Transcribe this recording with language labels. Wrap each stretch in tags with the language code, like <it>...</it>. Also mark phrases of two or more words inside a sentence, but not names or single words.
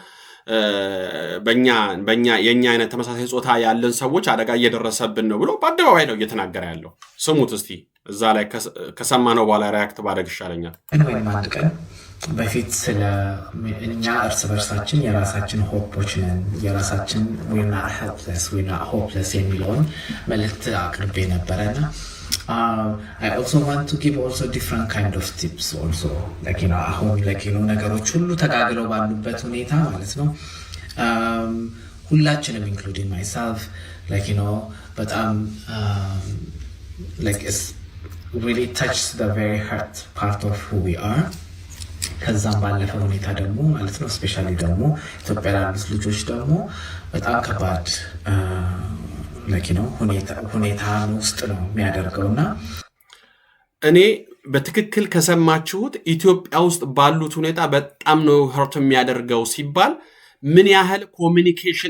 <am>የኛ አይነት ተመሳሳይ ጾታ ያለን ሰዎች አደጋ እየደረሰብን ነው ብሎ በአደባባይ ነው እየተናገረ ያለው። ስሙት እስቲ። እዛ ላይ ከሰማነው በኋላ ሪያክት ባደርግ ይሻለኛል። ወይም አንድ ቀን በፊት ስለ እኛ እርስ በርሳችን የራሳችን ሆፖች ነን፣ የራሳችን</am> <en>we are helpless we are hopeless</en> <am>የሚለውን መልእክት አቅርቤ ነበረና</am> <en>I also want to give also different kind of tips also</en> <am>አሁን ነገሮች ሁሉ ተጋግለው ባሉበት ሁኔታ ማለት ነው ሁላችንም</am> <en>including myself</en> <am>በጣም</am> <en>it's really touched the very heart part of who we are።</en> <am>ከዛም ባለፈ ሁኔታ ደግሞ ማለት ነው ስፔሻሊ ደግሞ ኢትዮጵያ ላሉት ልጆች ደግሞ በጣም ከባድ ሁኔታ ውስጥ ነው የሚያደርገውና እኔ በትክክል ከሰማችሁት ኢትዮጵያ ውስጥ ባሉት ሁኔታ በጣም ነው ህርት የሚያደርገው ሲባል ምን ያህል ኮሚኒኬሽን</am>